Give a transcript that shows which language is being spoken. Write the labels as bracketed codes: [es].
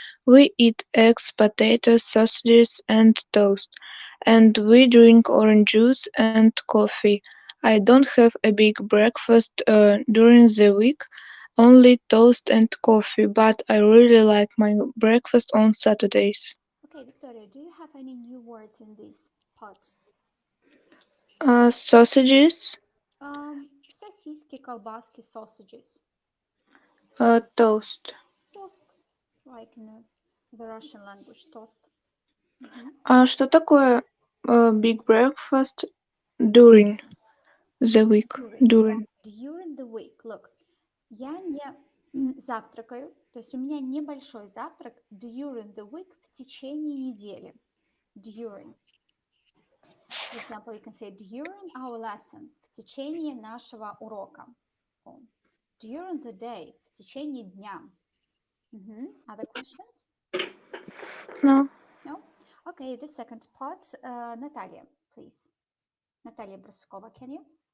[en] We eat eggs, potatoes, sausages, and toast. And we drink orange juice and coffee. I don't have a big breakfast during the week, only toast and coffee, but I really like my breakfast on Saturdays. Okay, Victoria, do you have any new words in this pot? Sausages, [ru] Сосиски, колбаски, sausages. [en] toast. Toast, like in the Russian language, toast. [ru] Что такое [en] big breakfast during the week? During. During the week. [ru] Look, я не завтракаю, то есть у меня небольшой завтрак [en] during the week [ru] в течение недели. [en] During. For example, you can say during our lesson, [ru] в течение нашего урока. [en] During the day, [ru] в течение дня. [en] Other questions? No. No? Okay, the second part, Natalia, please. Natalia Bruskova, can you?